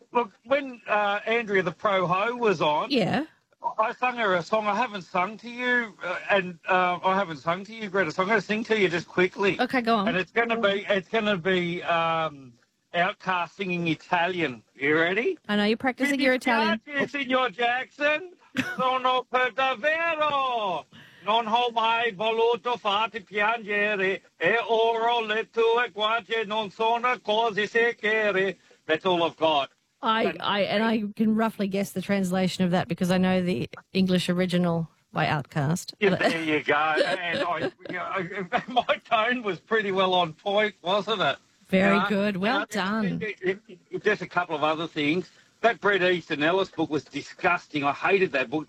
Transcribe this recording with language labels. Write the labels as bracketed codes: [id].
[en] Look, when Andrea the Pro-Ho was on, I sung her a song. I haven't sung to you, Greta, so I'm going to sing to you just quickly. Okay, go on. And it's going to be Outcast singing Italian. You ready? I know, you're practising your Italian. Signor Jackson. [it] Sono per davvero, non ho mai voluto farti piangere, e ora le tue guance non sono così sicure. [en] That's all I've got. I can roughly guess the translation of that because I know the English original by Outcast. Yeah, there you go. And my tone was pretty well on point, wasn't it? Very good. Well done. Just a couple of other things. That Bret Easton Ellis book was disgusting. I hated that book.